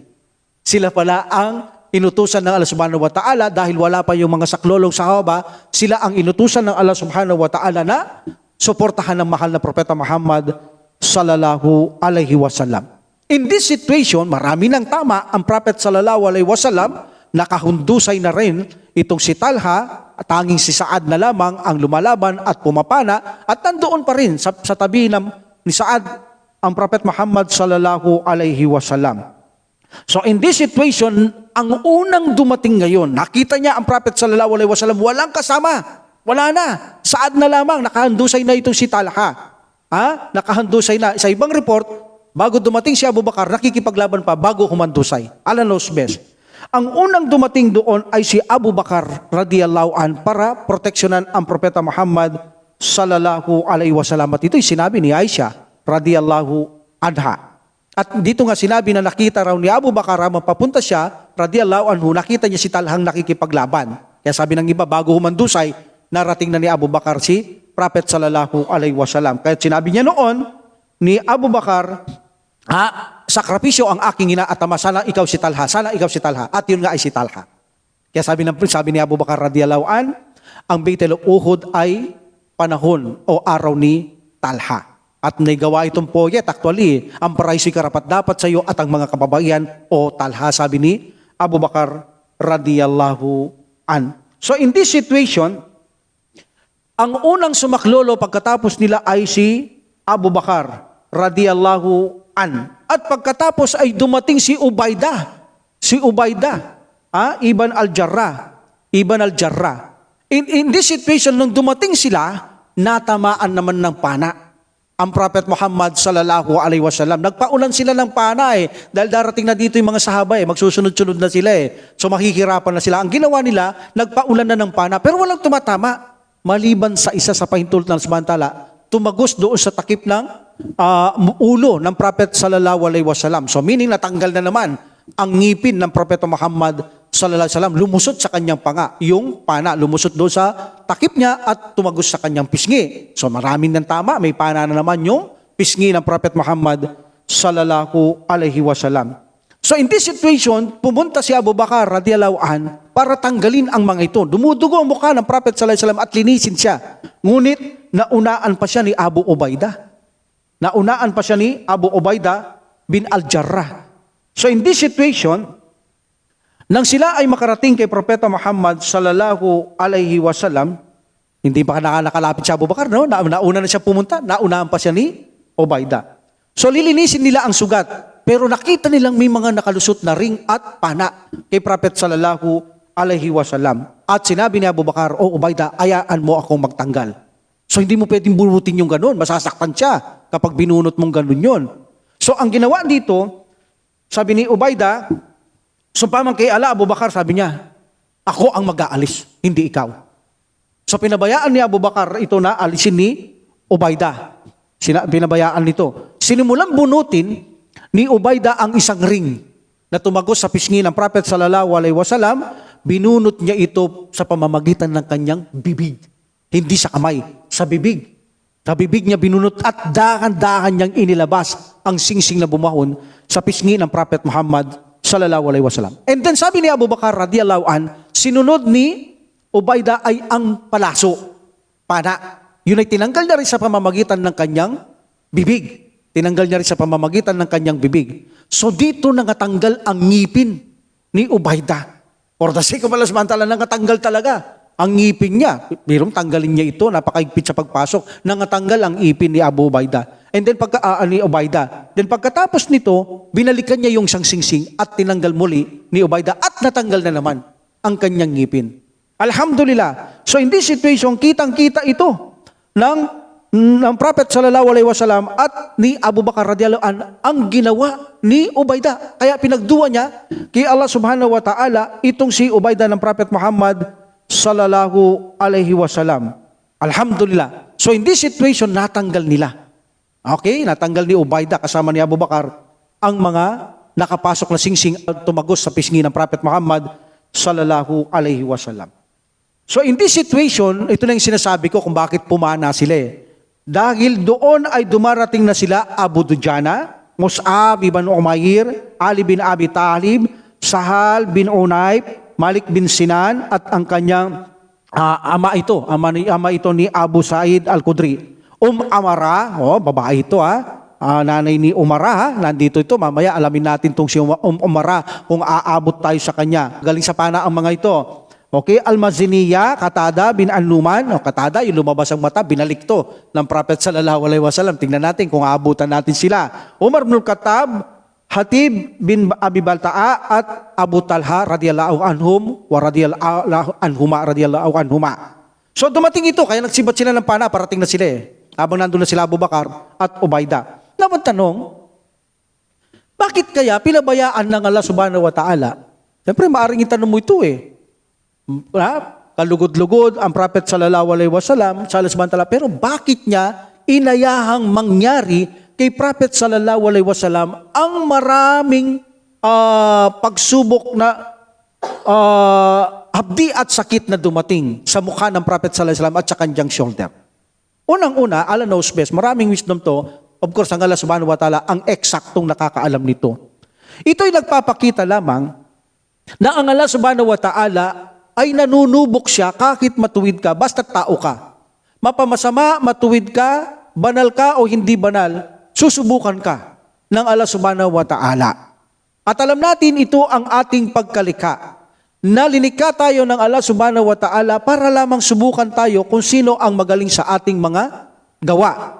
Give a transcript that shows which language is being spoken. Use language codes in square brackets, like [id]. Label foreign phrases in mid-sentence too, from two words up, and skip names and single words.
[tl] Sila pala ang inutusan ng Allah [ar] subhanahu wa ta'ala [tl] dahil wala pa yung mga saklolong sahaba, sila ang inutusan ng Allah subhanahu wa ta'ala na suportahan ng mahal na Propeta Muhammad [ar] sallallahu alaihi wasallam. [en] In this situation, [tl] marami ng tama ang Prophet [ar] sallallahu alaihi wasallam, [tl] nakahundusay na rin itong si Talha, at tanging si Saad na lamang ang lumalaban at pumapana, at nandoon pa rin sa tabi ni Saad ang Prophet Muhammad [ar] sallallahu alaihi wasallam. [en] So in this situation, [tl] ang unang dumating ngayon, nakita niya ang Prophet [ar] sallallahu alaihi wasallam, [tl] walang kasama, wala na, Saad na lamang, nakahandusay na itong si Talha. Nakahandusay na. Sa ibang report, bago dumating si Abu Bakar, nakikipaglaban pa bago humandusay. [en] Allah knows best. [tl] Ang unang dumating doon ay si Abu Bakar [ar] radiyallahu an [tl] para proteksyonan ang Propeta Muhammad [ar] sallallahu alaihi wasallam. [tl] At ito'y sinabi ni Aisha [ar] radiyallahu anha. [tl] At dito nga sinabi na nakita raw ni Abu Bakar, mapapunta siya, [ar] radiyallahu anhu, [tl] nakita niya si Talhang nakikipaglaban. Kaya sabi ng iba, bago humandusay, narating na ni Abu Bakar si Prophet [ar] sallallahu alaihi wasallam. [tl] Kaya sinabi niya noon ni Abu Bakar, sakripisyo ang aking inaatama, sana ikaw si Talha, sana ikaw si Talha. At yun nga ay si Talha. Kaya sabi ni Abu Bakar [ar] radiyallahu an, [tl] ang Baitul of Uhud ay panahon o araw ni Talha. At nagawa itong poyet, actually, ang paraiso'y karapat dapat sa iyo at ang mga kababaihan o Talha, sabi ni Abu Bakar [ar] radiyallahu an. [en] So in this situation, [tl] ang unang sumaklolo pagkatapos nila ay si Abu Bakar [ar] radiyallahu an. [tl] At pagkatapos ay dumating si Ubaidah. Si Ubaidah, Ibn al-Jarrah. [en] In this situation, [tl] nung dumating sila, natamaan naman ng pana ang Prophet Muhammad [ar] sallallahu alaihi wasallam. [tl] Nagpaulan sila ng pana dahil darating na dito yung mga sahaba magsusunod-sunod na sila So makikirapan na sila. Ang ginawa nila, nagpaulan na ng pana pero walang tumatama. Maliban sa isa sa pahintulot ng samantala, tumagos doon sa takip ng ulo ng Prophet [ar] sallallahu alaihi wasallam. [en] So meaning [tl] natanggal na naman ang ngipin ng Propeta Muhammad [ar] sallallahu alaihi wasallam, [tl] lumusot sa kanyang panga, yung pana lumusot doon sa takip niya at tumagos sa kanyang pisngi. So maraming ng tama, may pana na naman yung pisngi ng Prophet Muhammad [ar] sallallahu alaihi wasallam. [en] So in this situation, [tl] pumunta si Abu Bakar [ar] radiyallahu an [tl] para tanggalin ang mga ito. Dumudugo ang mukha ng Prophet [ar] sallallahu alaihi wasallam [tl] at linisin siya. Ngunit naunaan pa siya ni Abu Ubaidah. Naunaan pa siya ni Abu Ubaidah bin al-Jarrah. [en] So in this situation, [tl] nang sila ay makarating kay Propeta Muhammad [ar] sallallahu alaihi wasallam, [tl] hindi pa nakalapit si Abu Bakar, nauna na siya pumunta, naunaan pa siya ni Ubaidah. So lilinisin nila ang sugat. Pero nakita nilang may mga nakalusot na ring at pana kay Prophet [ar] sallallahu alaihi wasallam. [tl] At sinabi ni Abu Bakar, "O Ubayda, ayaan mo akong magtanggal." So hindi mo pwedeng bunutin yung ganun. Masasaktan siya kapag binunot mong ganun yun. So ang ginawa dito, sabi ni Ubayda, sumpamang kay Allah, Abu Bakar, sabi niya, "Ako ang mag-aalis, hindi ikaw." So pinabayaan ni Abu Bakar ito na alisin ni Ubayda. Pinabayaan nito. Sinimulang bunutin ni Ubayda ang isang ring na tumagos sa pisngi ng Prophet [ar] sallallahu alaihi wasallam. [tl] Binunot niya ito sa pamamagitan ng kanyang bibig. Hindi sa kamay, sa bibig. Sa bibig niya binunot at dahan-dahan niyang inilabas ang singsing na bumahon sa pisngi ng Prophet Muhammad [ar] sallallahu alaihi wasallam. [en] And then [tl] sabi ni Abu Bakar [ar] radiyallahu an, [tl] sinunod ni Ubayda ay ang palaso, pana. Yun ay tinanggal na rin sa pamamagitan ng kanyang bibig. Tinanggal niya rin sa pamamagitan ng kanyang bibig. So dito nangatanggal ang ngipin ni Ubayda. [en] For the sake of Allah [ar] subhanahu wa ta'ala, [tl] nangatanggal talaga ang ngipin niya. Birong tanggalin niya ito, napakaigpit sa pagpasok. Nangatanggal ang ngipin ni Abu Ubayda. [en] And then [tl] ni Ubayda. Then pagkatapos nito, binalikan niya yung isang singsing at tinanggal muli ni Ubayda at natanggal na naman ang kanyang ngipin. [en] Alhamdulillah. So in this situation, [tl] kitang-kita ito ng Prophet [ar] sallallahu alaihi wasallam [tl] at ni Abu Bakar [ar] radhiyallahu an [tl] ang ginawa ni Ubayda. Kaya pinagduwa niya kay Allah [ar] subhanahu wa ta'ala [tl] itong si Ubayda ng Prophet Muhammad [ar] sallallahu alaihi wasallam. [tl] Alhamdulillah. [en] So in this situation, [tl] natanggal nila. Okay? Natanggal ni Ubayda kasama ni Abu Bakar ang mga nakapasok na singsing at tumagos sa pisngi ng Prophet Muhammad [ar] sallallahu alaihi wasallam. [en] So in this situation, [tl] ito na yung sinasabi ko kung bakit pumana sila eh. Dahil doon ay dumarating na sila Abu Dujana, Mus'ab ibn Umair, Ali bin Abi Talib, Sahal bin Unayb, Malik bin Sinan at ang kanyang ama ito ni Abu Sa'id al-Khudri. Amara, babae ito nanay ni Umara, nandito ito, mamaya alamin natin itong si Umara kung aabot tayo sa kanya. Galing sa pana ang mga ito. Okay, Al-Maziniya, Qatada bin An-Numan, Qatada, yung lumabas ang mata, binalik to ng Prophet [ar] sallallahu alaihi wasallam. [tl] Tingnan natin kung aabutan natin sila. Umar bin Khattab, Hatib bin Abi Balta'a at Abu Talha [ar] radhiyallahu anhum wa radhiyallahu anhuma. [tl] So dumating ito, kaya nagsibat sila ng pana, parating na sila eh. Habang nandun na sila Abu Bakar at Ubayda. Naman tanong, bakit kaya pinabayaan ng Allah [ar] subhanahu wa ta'ala? [tl] Siyempre, maaaring itanong mo ito eh. Kalugod-lugod ang Prophet [ar] sallallahu alaihi wasallam [tl] sa Allah [ar] subhanahu wa ta'ala, [tl] pero bakit niya inayahang mangyari kay Prophet [ar] sallallahu alaihi wasallam [tl] ang maraming pagsubok na habdi at sakit na dumating sa mukha ng Prophet [ar] sallallahu alaihi wasallam [tl] at sa kanyang shoulder? Unang-una, [en] Allah knows best, [tl] maraming wisdom to, [en] of course [tl] ang Allah [ar] subhanahu wa ta'ala [tl] ang eksaktong nakakaalam nito. Ito'y nagpapakita lamang na ang Allah [ar] subhanahu wa ta'ala [tl] ay nanunubok siya kahit matuwid ka, basta tao ka. Mapamasama, matuwid ka, banal ka o hindi banal, susubukan ka ng Allah [ar] subhanahu wa ta'ala. [tl] At alam natin ito ang ating pagkalikha. Nalinikha tayo ng Allah [ar] subhanahu wa ta'ala [tl] para lamang subukan tayo kung sino ang magaling sa ating mga gawa.